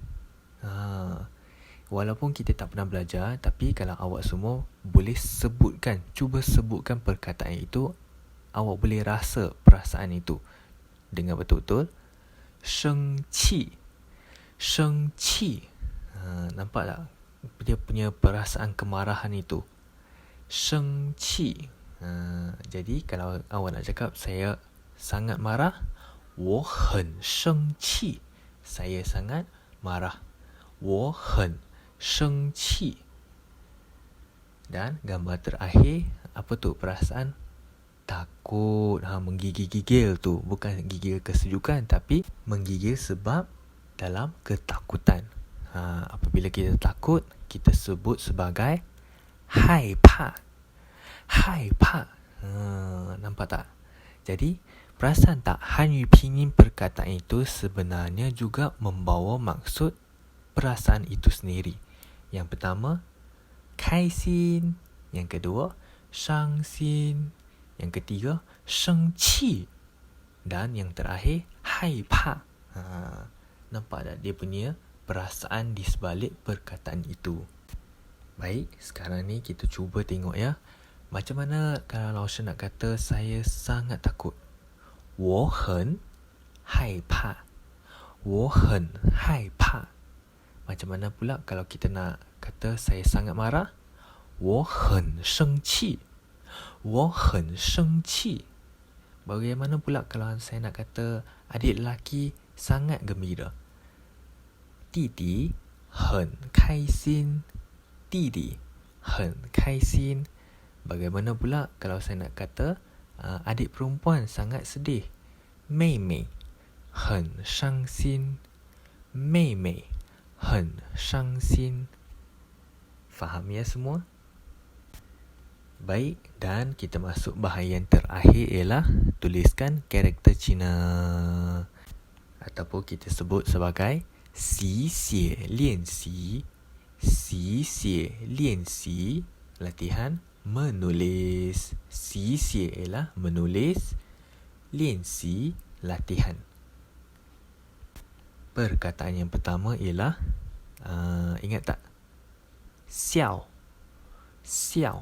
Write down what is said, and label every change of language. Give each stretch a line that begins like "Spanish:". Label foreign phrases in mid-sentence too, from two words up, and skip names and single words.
Malay: Walaupun kita tak pernah belajar, tapi kalau awak semua boleh sebutkan, cuba sebutkan perkataan itu, awak boleh rasa perasaan itu dengan betul-betul.
Chinese: 生气。生气.
Malay: Nampak tak? Dia punya perasaan kemarahan itu.
Chinese: 生气.
Malay: Jadi kalau awak nak cakap saya sangat marah,
Chinese: 我很生气.
Malay: Saya sangat marah.
Chinese: 我很生气.
Malay: Dan gambar terakhir, apa tu perasaan? Takut. Menggigil-gigil tu. Bukan gigil kesejukan, tapi menggigil sebab dalam ketakutan. Apabila kita takut, kita sebut sebagai 害怕.
Chinese: 害怕.
Malay: Nampak tak? Jadi, perasan tak Hanyu Pinyin perkataan itu sebenarnya juga membawa maksud perasaan itu sendiri. Yang pertama, kai xin. Yang kedua, shang xin. Yang ketiga, sheng qi. Dan yang terakhir, hai pa. Nampak tak dia punya perasaan di sebalik perkataan itu? Baik, sekarang ni kita cuba tengok ya. Macam mana kalau Lao-Shi nak kata saya sangat takut?
Chinese: 我很害怕. 我很害怕.
Malay: Macam mana pula kalau kita nak kata saya sangat marah?
Chinese: 我很生气. 我很生气.
Malay: Bagaimana pula kalau saya nak kata adik lelaki sangat gembira?
Chinese: 弟弟很开心. 弟弟很开心.
Malay: Bagaimana pula kalau saya nak kata adik perempuan sangat sedih?
Chinese: 妹妹很伤心. 妹妹很伤心.
Malay: Faham ya semua? Baik, dan kita masuk bahagian terakhir ialah tuliskan karakter Cina. Ataupun kita sebut sebagai
Chinese: 习写练习. 习写练习,
Malay: latihan menulis. 习写 ialah menulis, 练习 latihan. Perkataan yang pertama ialah ingat tak?
Chinese: 笑。笑.